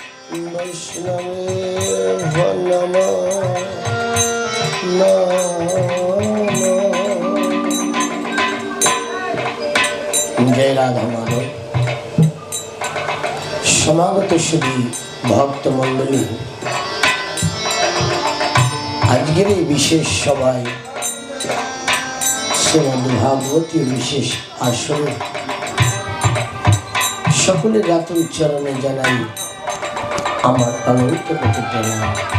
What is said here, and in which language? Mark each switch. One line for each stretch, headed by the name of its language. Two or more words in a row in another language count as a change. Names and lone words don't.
Sanskrit: वैष्णवेभ्यो नमो नमः। जय राधा माधव।
Bangla: সমাগত শ্রী ভক্ত মণ্ডলী আজকের এই বিশেষ সভায় শ্রীমদ্ ভাগবতী বিশেষ আসরে সকলের রাত উচ্চারণে জানাই আমার অনন্ত কোটি প্রণাম।